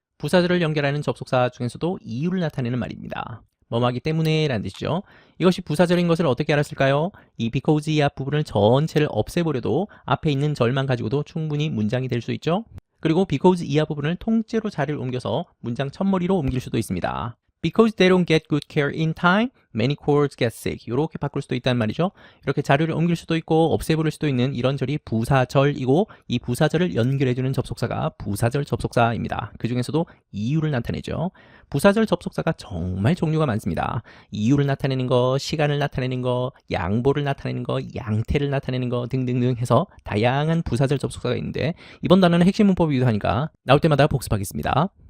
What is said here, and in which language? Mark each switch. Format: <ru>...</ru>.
<ko>부사절을 연결하는 접속사 중에서도 이유를 나타내는 말입니다. 뭐뭐하기 때문에 라는 뜻이죠. 이것이 부사절인 것을 어떻게 알았을까요? 이 because 이 앞부분을 전체를 없애버려도 앞에 있는 절만 가지고도 충분히 문장이 될 수 있죠. 그리고 because 이 앞부분을 통째로 자리를 옮겨서 문장 첫머리로 옮길 수도 있습니다.</ko> <en>Because they don't get good care in time, many cows get sick.</en> <ko>이렇게 바꿀 수도 있다는 말이죠. 이렇게 자료를 옮길 수도 있고 없애버릴 수도 있는 이런절이 부사절이고 이 부사절을 연결해주는 접속사가 부사절 접속사입니다. 그 중에서도 이유를 나타내죠. 부사절 접속사가 정말 종류가 많습니다. 이유를 나타내는 거, 시간을 나타내는 거, 양보를 나타내는 거, 양태를 나타내는 거 등등등 해서 다양한 부사절 접속사가 있는데 이번 단어는 핵심 문법이기도 하니까 나올 때마다 복습하겠습니다.</ko>